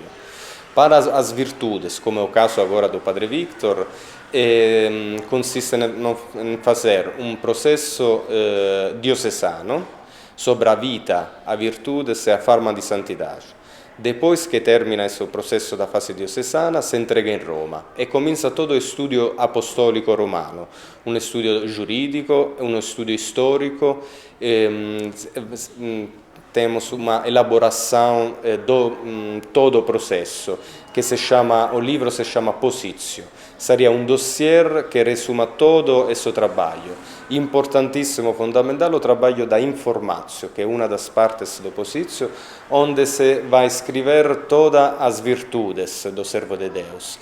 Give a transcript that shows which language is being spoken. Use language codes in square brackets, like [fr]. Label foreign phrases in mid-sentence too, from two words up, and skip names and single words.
[pt] Para as virtudes, como é o caso agora do Padre Victor, consiste em fazer um processo diocesano sobre a vita, a virtudes e a forma di santidade. Depois que termina esse processo da fase diocesana, se entrega em Roma e comincia todo o [it] studio apostolico romano, [pt] um [it] studio giuridico, [pt] um studio histórico. Temos uma elaboração do todo o processo, que o livro se chama Posizio. Seria um dossier que resuma todo esse trabalho. Importantíssimo, fundamental, o trabalho da informácio, que é uma das partes do Posizio, onde se vai escrever todas as virtudes do servo de Deus.